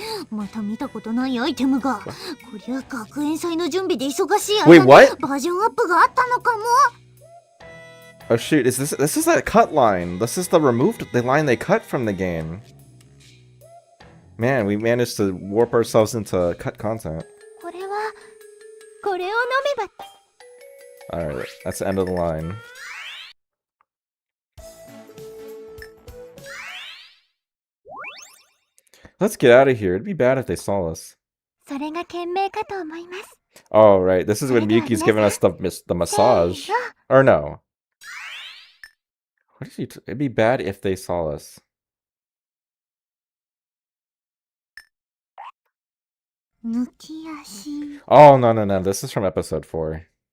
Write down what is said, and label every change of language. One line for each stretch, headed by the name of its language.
Japanese: また見たことないアイテムが。こりゃ学園祭の準備で忙しい間
English: Wait,
Japanese: に
English: what?
Japanese: バージョンアップがあったのかも。
English: Oh shoot, this is that cut line. This is the line they cut from the game. Man, we managed to warp ourselves into cut content.
Japanese: これはこれを飲めば。
English: Alright, that's the end of the line. Let's get out of here. It'd be bad if they saw us.
Japanese: それが賢明かと思います。
English: Oh, right. This is when Miyuki's giving us the massage. Or no. What is he? It'd be bad if they saw us.
Japanese: 抜き足、
English: Oh, no. This is from episode 4.